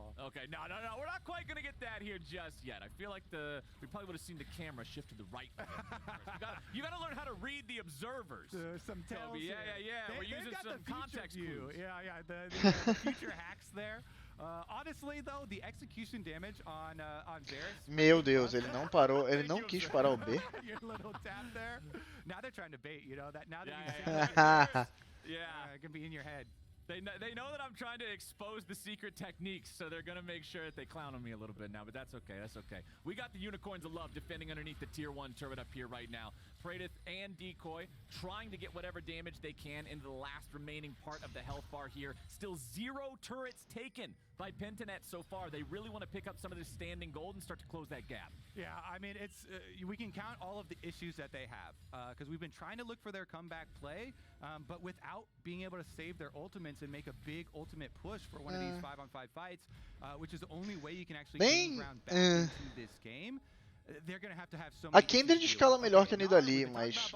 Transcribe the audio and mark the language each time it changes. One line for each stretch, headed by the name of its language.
English: Okay, no, we're not quite gonna get that here just yet. I feel like we probably would have seen the camera shift to the right. You gotta learn how to read the observers. Some tells. Yeah. We're using some context clues. Yeah. The future hacks there. Honestly, though, the execution damage on Varus.
Portuguese: Meu Deus, ele não parou, ele não quis parar o B.
English: Your little tap there. Now they're trying to bait, you know that. Now that it can be in your head. They know that I'm trying to expose the secret techniques, so they're gonna make sure that they clown on me a little bit now, but that's okay, We got the Unicorns of Love defending underneath the tier 1 turret up here right now. Praedyth and Decoy trying to get whatever damage they can into the last remaining part of the health bar here. Still 0 turrets taken by Pentanet so far. They really want to pick up some of this standing gold and start to close that gap. Yeah, I mean, it's we can count all of the issues that they have because we've been trying to look for their comeback play, but without being able to save their ultimates and make a big ultimate push for one of these 5-on-5 fights, which is the only way you can actually gain ground back into this game. They're gonna have to have so
Portuguese: A Kindred escala melhor que a Nidalee, mas